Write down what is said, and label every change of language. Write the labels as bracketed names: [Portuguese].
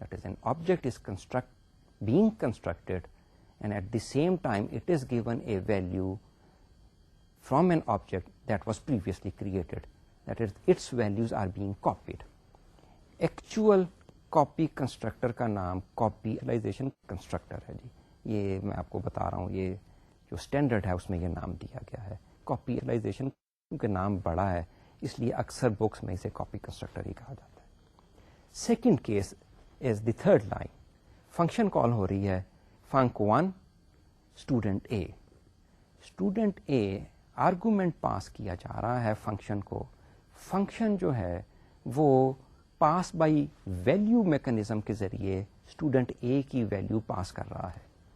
[English] That is an object is being constructed and at the same time it is given a value from an object that was previously created. That is, its values are being copied. [Urdu] Actual copy constructor کا نام کاپیلائزیشن constructor ہے جی. یہ میں آپ کو بتا رہا ہوں, یہ جو اسٹینڈرڈ ہے اس میں یہ نام دیا گیا ہے. کاپیلائزیشن کیونکہ نام بڑا ہے اس لیے اکثر بکس میں اسے کاپی کنسٹرکٹر ہی کہا جاتا ہے. [English] Second case is the third line. [Urdu] Function call ہو رہی ہے func1 اسٹوڈنٹ اے. اسٹوڈنٹ اے آرگومنٹ پاس کیا جا رہا ہے فنکشن کو. فنکشن جو ہے وہ پاس بائی ویلیو میکنزم کے ذریعے اسٹوڈنٹ اے کی ویلیو پاس کر رہا ہے.